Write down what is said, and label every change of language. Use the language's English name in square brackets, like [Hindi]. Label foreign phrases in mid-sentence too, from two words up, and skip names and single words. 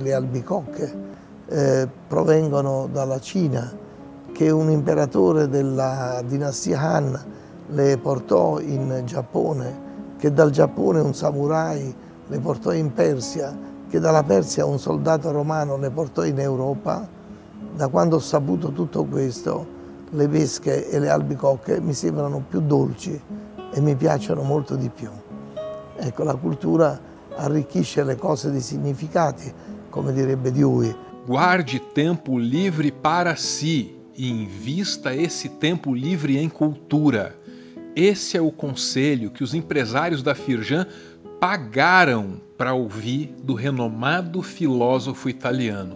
[Italian] le albicocche provengono dalla Cina, che un imperatore della dinastia Han le portò in Giappone, che dal Giappone un samurai le portò in Persia, che dalla Persia un soldato romano le portò in Europa, da quando ho saputo tutto questo, le pesche e le albicocche mi sembrano più dolci e mi piacciono molto di più. Ecco, la cultura arricchisce le cose di significati, come direbbe Dewey. [Portuguese] Guarde tempo livre para si e invista esse tempo livre em cultura. Esse é o conselho que os empresários da Firjan pagaram para ouvir do renomado filósofo italiano.